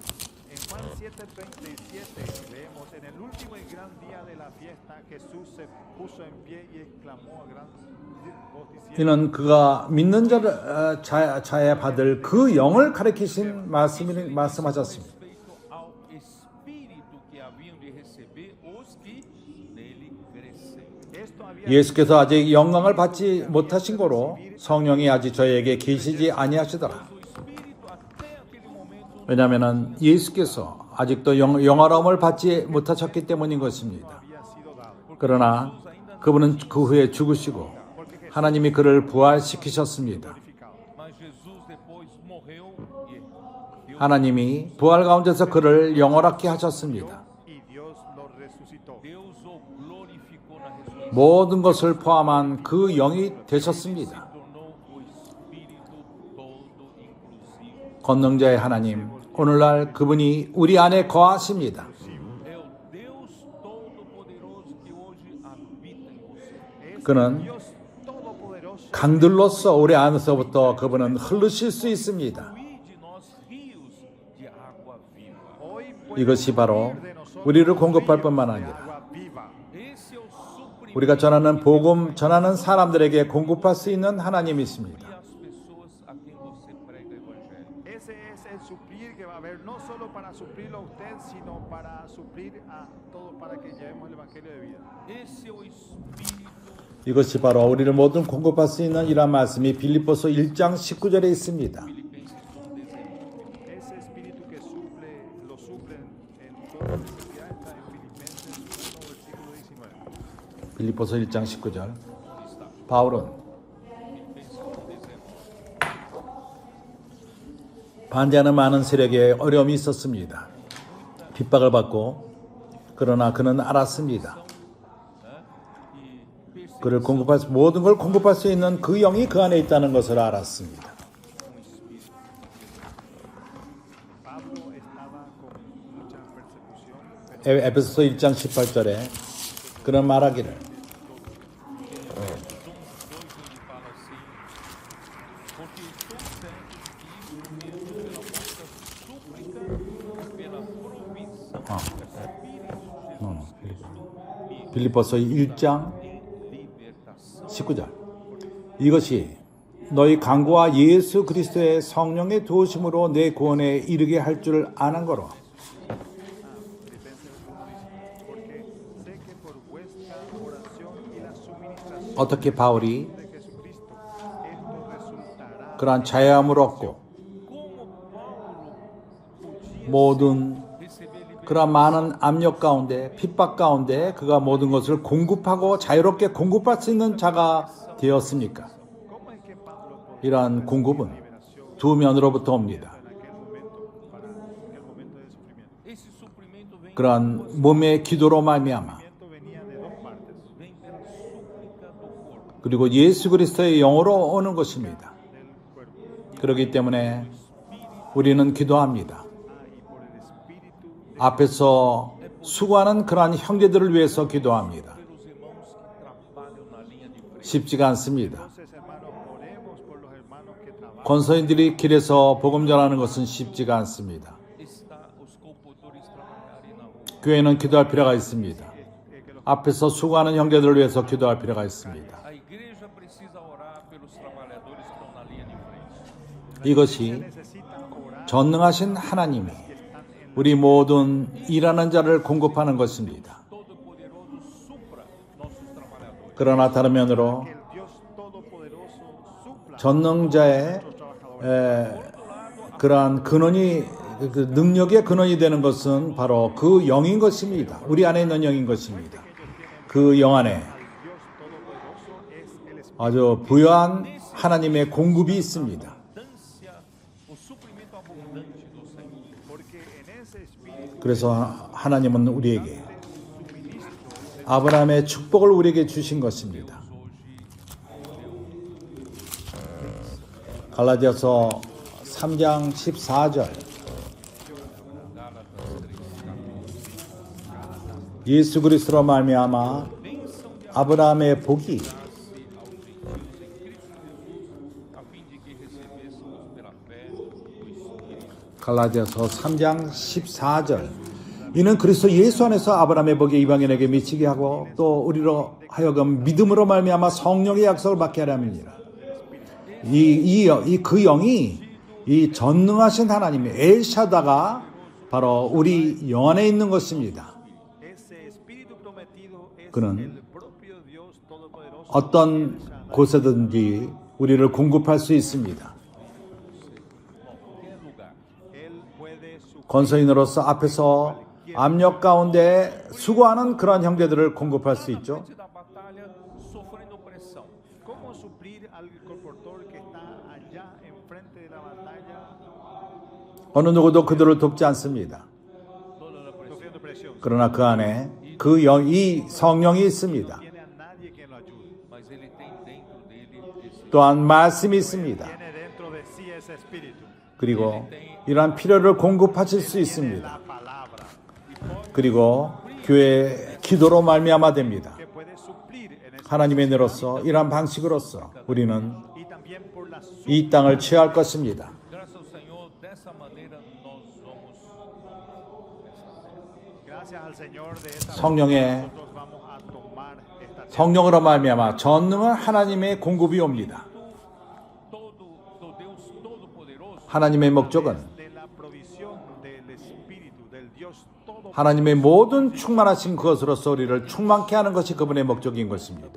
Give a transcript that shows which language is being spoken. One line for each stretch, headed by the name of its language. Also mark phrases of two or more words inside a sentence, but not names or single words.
Spanish: en Juan 7:37 leemos, en el último y gran día de la fiesta, Jesús se puso en pie y exclamó a gran voz diciendo,
Korean: 이는 그가 믿는 자에 받을 그 영을 가리키신 말씀하셨습니다.
Portuguese: Respeito ao
Korean: 예수께서 아직 영광을 받지 못하신 거로 성령이 아직 저에게 계시지 아니하시더라.
Portuguese: O Espírito até aquele momento
Korean: 왜냐하면 예수께서 아직도 영화로움을 받지 못하셨기 때문인 것입니다. 그러나 그분은 그 후에 죽으시고 하나님이 그를 부활시키셨습니다.
Portuguese: mas Jesus depois morreu e Deus
Korean: 하나님이 부활 가운데서 그를 영원하게 하셨습니다.
Spanish: y Dios lo resucitó.
Portuguese: Deus o glorificou na ressurreição.
Korean: 모든 것을 포함한 그 영이 되셨습니다.
Portuguese: Tornou o Espírito todo inclusivo.
Korean: 권능자의 하나님, 오늘날 그분이 우리 안에 거하십니다.
Portuguese: É o Deus todo-poderoso que hoje habita em você.
Korean: 그는
Spanish: Dios todopoderoso.
Korean: 강들로서 우리 안에서부터 그분은 흐르실 수 있습니다.
Portuguese: Fluir de nós rios de água viva.
Spanish: Hoy puede
Korean: 이것이 바로
Spanish: fluir de nosotros
Korean: 우리를 공급할
Spanish: ríos
Korean: 뿐만
Spanish: de
Korean: 아니라
Spanish: agua viva.
Portuguese: Esse é o suprimento
Korean: 우리가 전하는 복음 전하는 사람들에게 공급할 수 있는 하나님이십니다.
Portuguese: e as pessoas a quem você prega o evangelho.
Spanish: Ese es el suplir que va a haber, no solo para suplirlo a usted, sino para suplir a todos, para que llevemos el evangelio de vida.
Portuguese: Esse é o Espírito
Korean: 이것이 바로 우리를 모든 공급할 수 있는 이러한 말씀이 빌립보서 1장 19절에 있습니다.
Portuguese: Filipenses 1:19.
Spanish: Ese espíritu que suple, lo suplen en toda necesidad está en Filipenses 1, versículo 19.
Korean: 빌립보서 1장 19절. 바울은
Portuguese: Filipenses 1:19.
Korean: 반대하는 많은 세력에 어려움이 있었습니다. 핍박을 받고 그러나 그는 알았습니다. 그를 공급할 수, 모든 걸 공급할 수 있는 그 영이 그 안에 있다는 것을 알았습니다.
Spanish: Pablo estaba con mucha persecución,
Korean: 에베소서 1장 18절에 그런 말하기를
Portuguese: Ele fala assim: porque estou certo que isso mesmo pela vossa súplica e pela provisão do Espírito Jesus Cristo
Korean: 빌립보서 1장
Portuguese: me libertação.
Korean: 19절. 이것이 너희 강구와 예수 그리스도의 성령의 도우심으로 내 구원에 이르게 할 줄 아는 거로.
Spanish: porque sé que por vuestra oración y la suministración
Korean: 어떻게 바울이
Spanish: de Jesucristo esto resultará.
Korean: 그러한 자유함을 얻고
Portuguese: Como Paulo podia
Korean: 모든
Portuguese: receber liberdade?
Korean: 그러한 많은 압력 가운데 핍박 가운데 그가 모든 것을 공급하고 자유롭게 공급할 수 있는 자가 되었습니까?
Spanish: ¿Cómo es que Pablo podía
Korean: 이러한 공급은 두 면으로부터 옵니다.
Spanish: en aquel momento, para aquel momento de sufrimiento?
Portuguese: Esse suprimento vem
Korean: 그러한 몸의 기도로 말미암아
Spanish: El sufrimiento venía de dos partes,
Portuguese: vem pela súplica do corpo.
Korean: 그리고 예수 그리스도의 영으로 오는 것입니다.
Spanish: del cuerpo.
Korean: 그렇기 때문에 우리는 기도합니다.
Spanish: Y por el espíritu de
Korean: 앞에서 수고하는 그러한 형제들을 위해서 기도합니다.
Portuguese: Pelos irmãos que trabalham na linha de frente.
Korean: 쉽지가 않습니다.
Spanish: Entonces, hermanos, oremos por los hermanos que trabajan.
Korean: 권서인들이 길에서 복음 전하는 것은 쉽지가 않습니다.
Portuguese: Está os compositores trabalharem na rua.
Korean: 교회는 기도할 필요가 있습니다. 앞에서 수고하는 형제들을 위해서 기도할 필요가 있습니다.
Portuguese: A igreja precisa orar pelos trabalhadores que estão na linha de frente.
Korean: 이것이
Spanish: Necesitan orar
Korean: 전능하신 하나님이 우리 모든 일하는 자를 공급하는 것입니다.
Portuguese: Todo-Poderoso supra nossos trabalhadores.
Korean: 그러나 다른 면으로
Spanish: que el Dios todopoderoso supla
Korean: 전능자의 그러한 근원이 그 능력의 근원이 되는 것은 바로 그 영인 것입니다. 우리 안에 있는 영인 것입니다. 그 영 안에
Spanish: Dios todopoderoso es el espíritu.
Korean: 아주 부유한 하나님의 공급이 있습니다.
Portuguese: Abundância, o suprimento abundante do Senhor.
Spanish: Porque en ese espíritu
Korean: 그래서 하나님은 우리에게 아브라함의 축복을 우리에게 주신 것입니다. 갈라디아서 3장 14절 예수 그리스도로 말미암아 아브라함의 복이
Portuguese: A fim de que recebêssemos pela fé o Espírito.
Korean: 갈라디아서 3장 14절 이는 그리스도 예수 안에서 아브라함의 복이 이방인에게 미치게 하고 또 우리로 하여금 믿음으로 말미암아 성령의 약속을 받게 하려 함이니라. 그 영이 이 전능하신 하나님의 엘샤다가 바로 우리 영 안에 있는 것입니다.
Spanish: ese espíritu prometido es
Korean: 그는
Spanish: el propio Dios Dios Todopoderoso
Korean: 어떤 곳에든지 우리를 공급할 수 있습니다.
Portuguese: qualquer lugar.
Spanish: Él puede suplir
Korean: 건설인으로서 앞에서 압력 가운데 수고하는 그런 형제들을 공급할 수
Portuguese: Na
Korean: 있죠.
Portuguese: frente da batalha, sofrendo pressão.
Spanish: cómo suplir al colportor que está allá enfrente de la batalla
Korean: 어느 누구도 그들을 돕지 않습니다.
Spanish: sufriendo presión.
Korean: 그러나 그 안에 이 성령이 있습니다.
Spanish: Tiene a nadie que lo ayude.
Portuguese: Mas ele tem dentro dele esse
Korean: 또한 말씀이 있습니다.
Spanish: Tiene dentro de sí ese espíritu.
Korean: 그리고 이러한 필요를 공급하실 수
Spanish: Tiene
Korean: 있습니다.
Spanish: la palabra
Korean: 그리고 교회의 기도로 말미암아 됩니다.
Spanish: que puede suplir en ese
Korean: 하나님의 은혜로서 이러한 방식으로서 우리는
Spanish: y también por la
Korean: 이 땅을 취할 것입니다.
Portuguese: Graças ao Senhor, dessa maneira nós vamos.
Spanish: gracias al Señor de esa
Korean: 성령의
Spanish: nosotros vamos a tomar esta tierra.
Korean: 성령으로 말미암아 전능한 하나님의 공급이 옵니다.
Portuguese: Do Deus Todo-Poderoso,
Korean: 하나님의 목적은
Spanish: de la provisión del espíritu del Dios todo
Korean: 하나님의 모든 충만하신 그것으로서 우리를 충만케 하는 것이 그분의 목적인 것입니다.